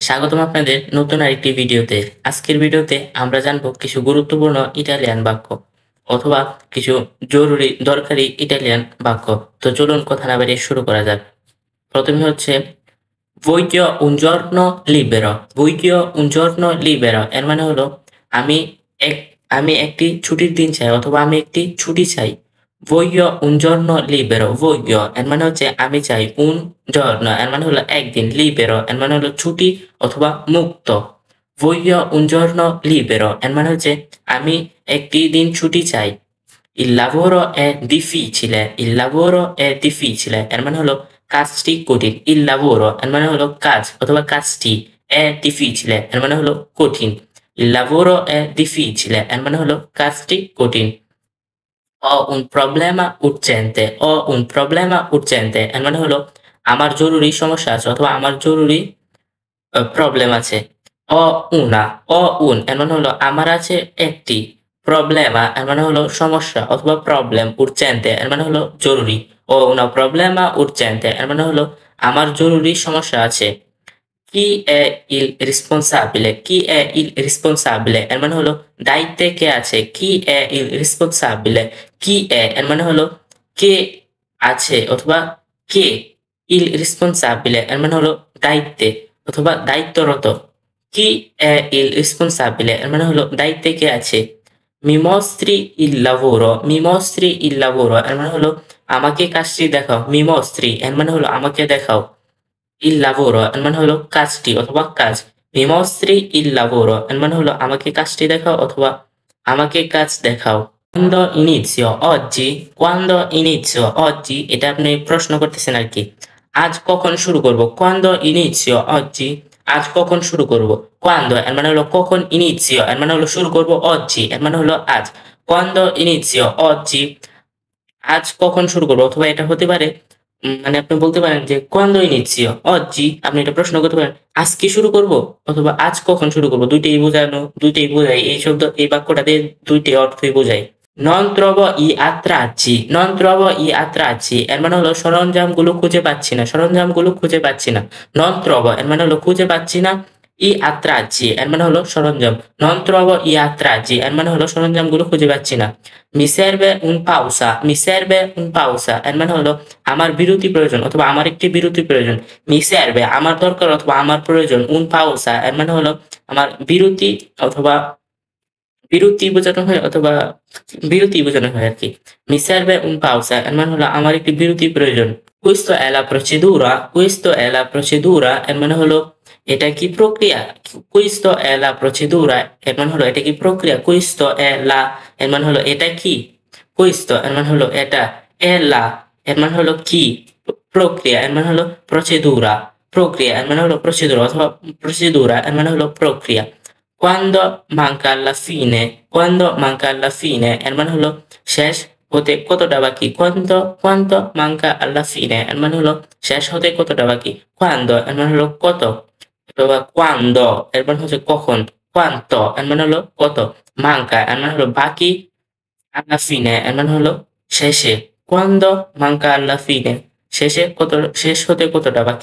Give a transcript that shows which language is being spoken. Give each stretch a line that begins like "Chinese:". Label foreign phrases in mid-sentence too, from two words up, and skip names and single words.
Bangla: স্বাগতম আপনাদের নতুন আরেকটি ভিডিওতে। আজকের ভিডিওতে আমরা জানবো কিছু গুরুত্বপূর্ণ ইটালিয়ান বাক্য অথবা কিছু জরুরি দরকারি ইটালিয়ান বাক্য। তো চলুন কথা না বাড়িয়ে শুরু করা যাক। প্রথমে হচ্ছে
Italian: voglio un giorno libero। voglio un giorno libero
Bangla: এর মানে হলো আমি এক আমি একটি ছুটির দিন চাই অথবা আমি একটি ছুটি চাই।
Italian: voglio un giorno libero।
Bangla: voglio এর মানে হচ্ছে আমি চাই,
Italian: un giorno
Bangla: এর মানে হলো একদিন, libero এর মানে হলো ছুটি অথবা মুক্ত।
Italian: voglio un giorno libero
Bangla: এর মানে হচ্ছে আমি একটি দিন ছুটি চাই।
Italian: il lavoro è difficile। il lavoro è difficile
Bangla: এর মানে হলো কাজটি কঠিন।
Italian: il lavoro
Bangla: এর মানে হলো কাজ অথবা কাজটি,
Italian: è difficile
Bangla: এর মানে হলো কঠিন।
Italian: il lavoro è difficile
Bangla: এর মানে হলো কাজটি কঠিন।
Italian: ho un problema urgente। ho un problema urgente
Bangla: এর মানে হলো আমার জরুরি সমস্যা আছে অথবা আমার জরুরি প্রবলেম আছে।
Italian: ho una। ho un
Bangla: এর মানে হলো আমার আছে একটি, problema এর মানে হলো সমস্যা অথবা প্রবলেম, urgente এর মানে হলো জরুরি।
Italian: ho una problema urgente
Bangla: এর মানে হলো আমার জরুরি সমস্যা আছে।
Italian: chi è il responsabile। chi è il responsabile
Bangla: এর মানে হলো দায়িত্বে কে আছে।
Italian: chi è il responsabile। chi è
Bangla: এর মানে হলো কে আছে অথবা কে।
Italian: il responsabile
Bangla: এর মানে হলো দায়িত্বে অথবা দায়িত্বরত।
Italian: chi è il responsabile
Bangla: এর মানে হলো দায়িত্বে কে আছে।
Italian: mi mostri il lavoro। mi mostri il lavoro
Bangla: এর মানে হলো আমাকে কাজটি দেখাও।
Italian: mi mostri
Bangla: এর মানে হলো আমাকে দেখাও।
Italian: il lavoro
Bangla: এর মানে হলো কাজটি অথবা কাজ।
Italian: mi mostri il lavoro
Bangla: এর মানে হলো আমাকে কাজটি দেখাও অথবা আমাকে কাজ দেখাও।
Italian: quando inizio oggi। quando inizio oggi
Bangla: এটা আপনি প্রশ্ন করতেছেন আর কি। আজ কখন শুরু করব।
Italian: quando inizio oggi
Bangla: আজ কখন শুরু করব। quando এর মানে হলো কখন, inizio এর মানে হলো শুরু করব, oggi এর মানে হলো আজ।
Italian: quando inizio oggi
Bangla: আজ কখন শুরু করব অথবা এটা হতে পারে মানে আপনি বলতে পারেন যে
Italian: quando inizio oggi,
Bangla: আপনি এটা প্রশ্ন করতে পারেন আজকে শুরু করব অথবা আজ কখন শুরু করব। দুইটাই বোঝায় এই শব্দ, এই বাক্যটা দিয়ে দুইটাই অর্থই বোঝায়।
Italian: non trovo i attrezzi। non trovo i attrezzi
Bangla: এর মানে হলো সরঞ্জামগুলো খুঁজে পাচ্ছি না। সরঞ্জামগুলো খুঁজে পাচ্ছি না।
Italian: non trovo
Bangla: এর মানে হলো খুঁজে পাচ্ছি না।
Italian: i attrezzi
Bangla: এর মানে হলো সরঞ্জাম।
Italian: non trovo i attrezzi
Bangla: এর মানে হলো সরঞ্জামগুলো খুঁজে পাচ্ছি না।
Italian: mi serve un pausa। mi serve un pausa
Bangla: এর মানে হলো আমার বিরতি প্রয়োজন অথবা আমার একটি বিরতি প্রয়োজন।
Italian: mi serve
Bangla: আমার দরকার অথবা আমার প্রয়োজন।
Italian: un pausa
Bangla: এর মানে হলো আমার বিরতি অথবা বিরতি বোঝানো হয় অথবা বিরতি বোঝানো হয় আরকি।
Italian: mi serve un pausa
Bangla: এর মানে হলো আমার একটি বিরতি প্রয়োজন।
Italian: questo è la procedura। questo è la procedura
Bangla: এর মানে হলো এটা কি প্রক্রিয়া।
Italian: questo è la procedura
Bangla: এর মানে হলো এটা কি প্রক্রিয়া।
Italian: questo è la
Bangla: এর মানে হলো এটা কি। questo এর মানে হলো এটা,
Italian: è la
Bangla: এর মানে হলো কি, প্রক্রিয়া এর মানে হলো procedura। প্রক্রিয়া এর মানে হলো procedura অথবা procedura এর মানে হলো প্রক্রিয়া।
Italian: quando manca alla fine। quando manca alla fine
Bangla: এর মানে হলো শেষ হতে কতটা বাকি।
Italian: quanto manca alla fine
Bangla: এর মানে হলো শেষ হতে কতটা বাকি। quando এর মানে হলো কত অথবা quando এর মানে হচ্ছে কখন। quanto এর মানে হলো কত। manca এর মানে হলো বাকি,
Italian: alla fine
Bangla: এর মানে হলো শেষে।
Italian: quando manca alla fine
Bangla: শেষ হতে কতটা বাকি।